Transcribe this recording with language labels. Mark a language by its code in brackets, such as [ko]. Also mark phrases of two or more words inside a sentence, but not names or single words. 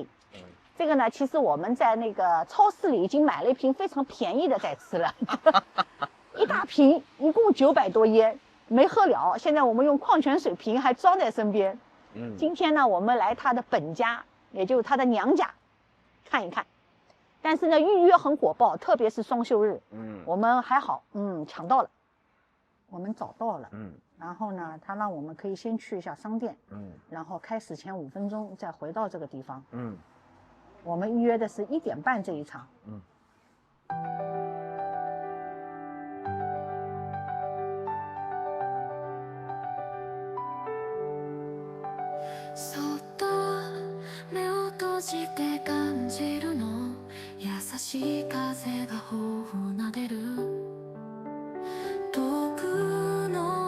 [zh] 這個呢，其實我們在那個超市裡已經買了一瓶非常便宜的在吃了，一大瓶，一共900多耶，沒喝了。現在我們用礦泉水瓶還裝在身邊。今天呢，我們來他的本家，也就是他的娘家，看一看。但是呢，預約很火爆，特別是雙休日。我們還好，搶到了，我們找到了。然後呢，他讓我們可以先去一下商店。然後開始前5分鐘再回到這個地方。我們預約的是1點半這一場。 [ja] そっと目を閉じて感じるの優しい風が頬を撫でる遠くの